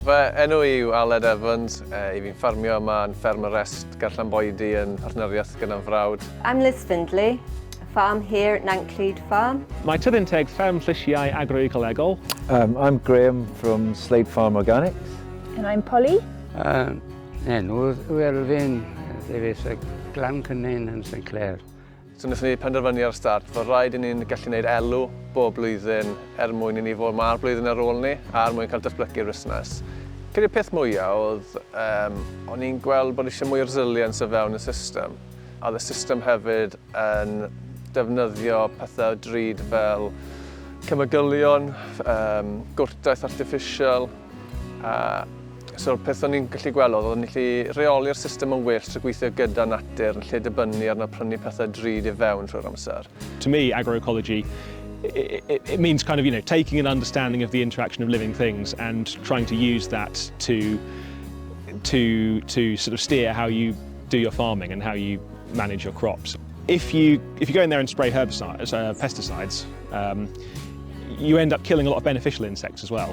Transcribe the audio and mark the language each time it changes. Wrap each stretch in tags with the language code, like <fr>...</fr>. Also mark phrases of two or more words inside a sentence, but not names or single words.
<cy>Fy enw yw Aled Evans, I fi'n ffarmio yma yn fferm y rest Llanboedi yn partneriaeth gyda'n frawd.</cy> <en>I'm Liz Findlay, a farm here at Nanclid Farm.</en> <cy>Mae Tyddinteg fferm llysiau agroecolegol.</cy> <en>I'm Graham from Slade Farm Organics. And I'm Polly.</en> <cy>Enw Elfyn, Davies y Glan Cynnin yn St Clair. So wnaethon ni penderfynu ar y start fod rhaid i ni'n gallu gwneud elw bob blwyddyn mwyn i ni fod ma'r blwyddyn ar ôl ni a mwyn cael datblygu'r busnes. Credu'r peth mwyaf oedd o'n i'n gweld bod eisiau mwy o resilience o fewn y system. A oedd y system hefyd yn defnyddio pethau drud fel cymygylion, gwrtaeth artiffisial. So'r peth o'n i'n gallu gweld oedd o'n gallu reoli'r system yn well trwy gweithio gyda natur yn lle dibynnu arno prynu pethau drud i fewn trwy'r amser.</cy> <en>To me, agroecology, it means kind of, taking an understanding of the interaction of living things and trying to use that to sort of steer how you do your farming and how you manage your crops. If you go in there and spray herbicides, pesticides, you end up killing a lot of beneficial insects as well.</en>